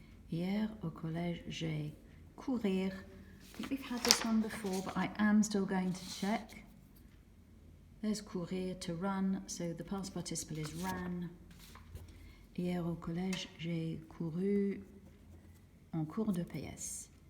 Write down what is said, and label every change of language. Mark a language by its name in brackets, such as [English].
[French] Hier au collège, j'ai courir. [English] I think we've had this one before, but I am still going to check. There's courir, to run, so the past participle is ran. [French] Hier au collège, j'ai couru en cours de PS.